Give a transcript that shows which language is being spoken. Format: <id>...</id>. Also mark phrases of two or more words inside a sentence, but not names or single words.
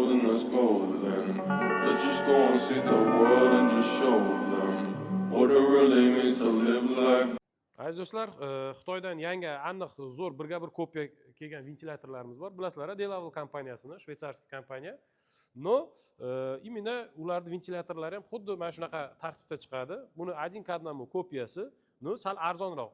<en>let's go then. Let's just go and see the world and just show them what it really means to live life.</en> <uz>Aziz do'stlar, Xitoydan yangi aniq zo'r birga bir kopiya kelgan ventilyatorlarimiz bor. Bilasizlar, Delaval kompaniyasini, shvetsarskiy kompaniya.</uz> <ru>Но, именно</ru> <uz>ularning ventilyatorlari ham xuddi mana shunaqa tartibda chiqadi. Buni</uz> <ru>один к одному</ru> <uz>kopiyasi. No, sal arzonroq.</uz>